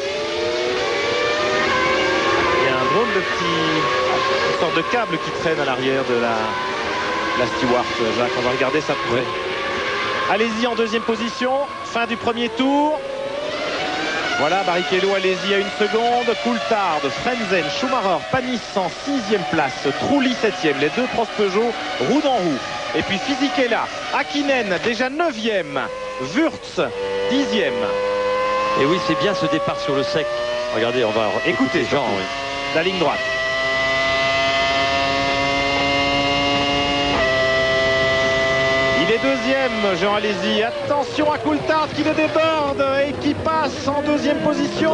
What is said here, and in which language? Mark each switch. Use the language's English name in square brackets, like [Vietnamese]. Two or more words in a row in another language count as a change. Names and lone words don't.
[French] Il y a un drôle de une sorte de câble qui traîne à l'arrière de la Stewart. Jacques, on va regarder ça. Ouais. Allez-y en deuxième position, fin du premier tour. Voilà, Barrichello, allez-y à une seconde. Coulthard, Frentzen, Schumacher, Panis en 6e place, Trulli 7e, les deux pros Peugeot, roue dans roue. Et puis Fisichella, Hakkinen déjà 9e, Wurz 10e. Et oui, c'est bien ce départ sur le sec. Regardez, on va écouter Jean. Oui. La ligne droite. Il est deuxième, Jean, allez-y. Attention à Coulthard qui le déborde et qui passe en deuxième position.